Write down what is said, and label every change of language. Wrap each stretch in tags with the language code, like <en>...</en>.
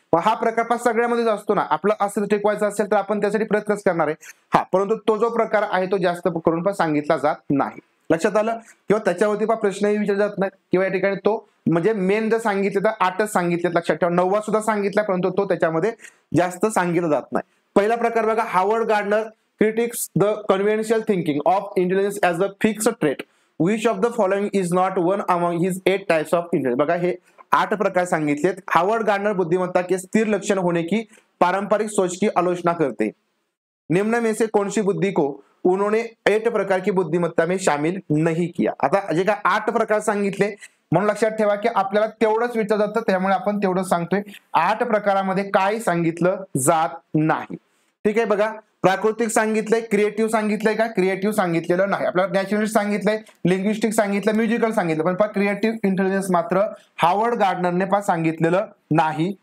<mr>हा प्रकार सगळ्यामध्येच असतो ना. आपलं अस्तित्व टिकवायचं असेल तर आपण त्यासाठी प्रयत्नच करणार आहे. हा, परंतु तो जो प्रकार आहे तो जास्त करून पण सांगितला जात नाही. लक्षात आलं? किंवा त्याच्यावरती पण प्रश्नही विचारले जात नाही, किंवा या ठिकाणी तो म्हणजे मेन जर सांगितले तर 8च सांगितले. लक्षात ठेवा, 9वा सुद्धा सांगितला, परंतु तो त्याच्यामध्ये जास्त सांगितलं जात नाही. पहिला प्रकार बघा,</mr> <en>Harvard Gardner critiques the conventional thinking of intelligence as a fixed trait. Which of the following is not one among his 8 types of intelligence?</en> <mr>बघा, हे 8 प्रकार सांगितलेत.</mr> <hi>हार्वर्ड गार्डनर बुद्धिमत्ता के स्थिर लक्षण होने की पारंपरिक सोच की आलोचना करते. निम्न में से कौन सी बुद्धि को उन्होंने 8 प्रकार की बुद्धिमत्ता में शामिल नहीं किया?</hi> <mr>आता जे काय 8 प्रकार सांगितले, म्हणून लक्षात ठेवा की आपल्याला तेवढंच विचारलं जातं, त्यामुळे आपण तेवढंच सांगतोय. 8 प्रकारामध्ये काय सांगितलं जात नाही. ठीक आहे, बघा, प्राकृतिक सांगितलंय, क्रिएटिव्ह सांगितलंय का? क्रिएटिव्ह सांगितलेलं नाही. आपल्याला नॅचरलिस्ट सांगितलंय, लिंग्विस्टिक सांगितलं, म्युझिकल सांगितलं, पण क्रिएटिव्ह इंटेलिजन्स मात्र हार्वर्ड गार्डनरने सांगितलेलं नाही.</mr>